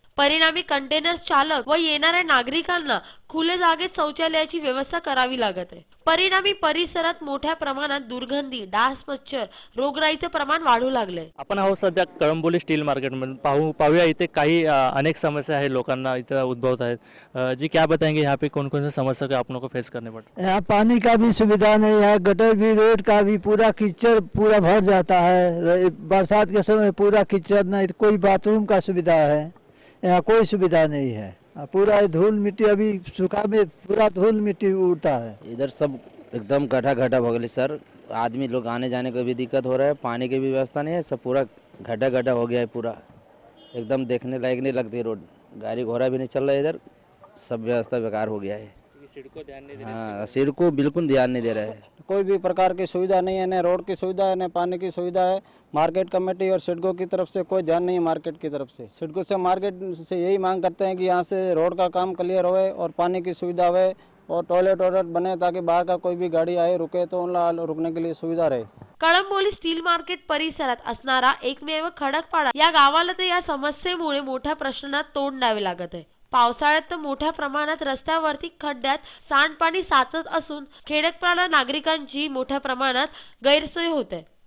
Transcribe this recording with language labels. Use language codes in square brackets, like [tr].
[mr] परिणामी कंटेनर्स चालक व येणाऱ्या नागरिकांना खुल्या जागेत शौचालयाची व्यवस्था करावी लागत आहे। परिणामी परिसरात मोठ्या प्रमाणात दुर्गंधी, डास, मच्छर, रोगराईचे प्रमाण वाढू लागले। आपण आहोत सध्या कळंबोली स्टील मार्केट में पाहूया इथे काही अनेक समस्या है लोकांना इथे उद्भवत आहेत। [hi] जी क्या बताएंगे यहाँ पे कौन कौन सी समस्या का आप लोगों को फेस करने पड़ता है? यहाँ पानी का भी सुविधा नहीं है, गटर भी, रोड का भी पूरा कीचड़ पूरा भर जाता है। बरसात के समय पूरा कीचड़, नहीं कोई बाथरूम का सुविधा है, यहाँ कोई सुविधा नहीं है। पूरा धूल मिट्टी, अभी सूखा में पूरा धूल मिट्टी उड़ता है। इधर सब एकदम गड्ढा गड्ढा हो गया सर। आदमी लोग आने जाने को भी दिक्कत हो रहा है, पानी की भी व्यवस्था नहीं है, सब पूरा गड्ढा गड्ढा हो गया है। पूरा एकदम देखने लायक नहीं लगती रोड, गाड़ी घोड़ा भी नहीं चल रहा है इधर, सब व्यवस्था बेकार हो गया है। सिडको ध्यान नहीं दे रहा हाँ, सिडको बिल्कुल ध्यान नहीं दे रहा है। कोई भी प्रकार की सुविधा नहीं है, न रोड की सुविधा है, न पानी की सुविधा है। मार्केट कमेटी और सिडको की तरफ से कोई ध्यान नहीं है। मार्केट की तरफ से, सिडको से, मार्केट से यही मांग करते हैं कि यहाँ से रोड का काम क्लियर होए और पानी की सुविधा होए और टॉयलेट बने, ताकि बाहर का कोई भी गाड़ी आए रुके तो उनला रुकने के लिए सुविधा रहे। [mr] कळंबोली स्टील मार्केट परिसरात असणारा एकमेव खडकपाडा या गावाला तर या समस्येमुळे मोठ्या प्रश्नांना तोंड द्यावे लागत आहे। पावसाळ्यात तर मोठ्या प्रमाणात रस्त्यावरती खड्ड्यात सांडपाणी साचत असून खेडकपाडा नागरिकांची मोठ्या प्रमाणात गैरसोय होते।